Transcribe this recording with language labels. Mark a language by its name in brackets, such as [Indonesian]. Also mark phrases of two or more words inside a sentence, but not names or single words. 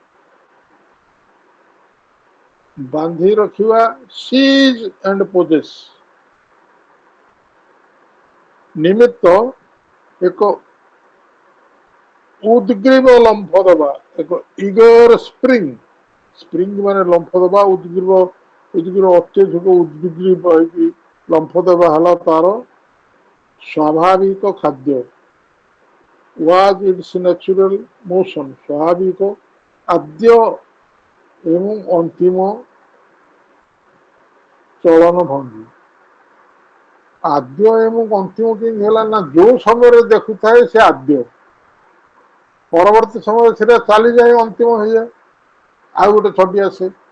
[Odia] ବାନ୍ଧି ରଖିବା [English] seize and possess [Odia] ନିମିତ୍ତ ଏକ ଉଦ୍ଗ୍ରୀବ ଲମ୍ଫ ଦେବା ଏକ [English] eager spring [Odia] ମାନେ ଲମ୍ଫ ଦେବା ଉଦ୍ଗ୍ରୀବ ଅତ୍ୟଧିକ ଉଦ୍ଗ୍ରୀବ ହେଇକି ଲମ୍ଫ ଦେବା ହେଲା ତାର ସ୍ୱାଭାବିକ ଖାଦ୍ୟ [English] was its natural motion [Odia] ସ୍ୱାଭାବିକ ଆଦ୍ୟ ଏବଂ ଅନ୍ତିମ ଚଳନ ଭଙ୍ଗୀ ଆଦ୍ୟ ଏବଂ ଅନ୍ତିମ କେମିତି ହେଲା ନା ଯୋଉ ସମୟରେ ଦେଖୁଥାଏ ସେ ଆଦ୍ୟ ପରବର୍ତ୍ତୀ ସମୟରେ ସେଟା ଚାଲିଯାଏ ଅନ୍ତିମ ହେଇଯାଏ ଆଉ ଗୋଟେ ଛଟି ଆସେ